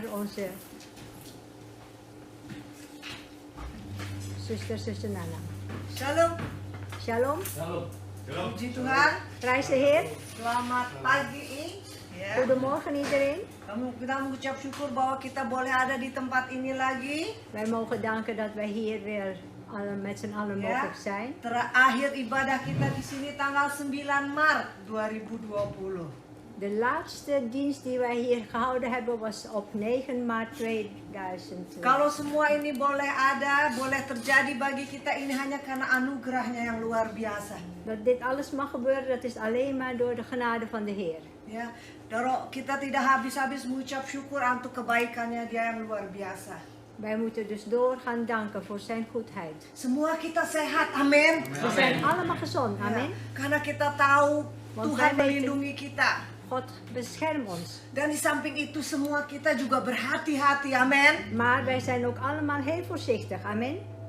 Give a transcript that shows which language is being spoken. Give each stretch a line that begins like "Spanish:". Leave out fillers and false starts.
Dutch: door onze zuster Nana.
Indonesian: Shalom,
Dutch: Shalom,
Indonesian: puji Tuhan.
Dutch: prijs de Heer.
Indonesian: Selamat pagi. Ya.
Dutch: Goedemorgen iedereen.
Indonesian: Kita mengucap syukur bahwa kita boleh ada di tempat ini lagi.
Dutch: Wij mogen danken dat wij hier weer met z'n allen
Indonesian: Ya.
Dutch: mogelijk zijn.
Indonesian: Terakhir ibadah kita di sini tanggal 9 Maret 2020.
Dutch: De laatste dienst die wij hier gehouden hebben was op 9 maart 2000.
Indonesian: Kalau semua ini boleh ada, boleh terjadi bagi kita ini hanya karena anugerahnya yang luar biasa.
Dutch: Dat dit alles mag gebeuren, dat is alleen maar door de genade van de Heer.
Indonesian: Ya, Doro, kita tidak habis-habis mengucap syukur untuk kebaikannya Dia yang luar biasa.
Dutch: Wij moeten dus door gaan danken voor zijn goedheid.
Indonesian: Semua kita sehat, amin.
Dutch: We zijn allemaal gezond,
Indonesian: Ya,
Dutch: amen.
Indonesian: karena kita tahu
Dutch: Want
Indonesian: Tuhan
Dutch: wij weten-
Indonesian: melindungi kita.
Dutch: God bescherm ons.
Indonesian: Dan di samping itu semua kita juga berhati-hati, amin.
Dutch: Maar wij zijn ook allemaal heel voorzichtig, amen.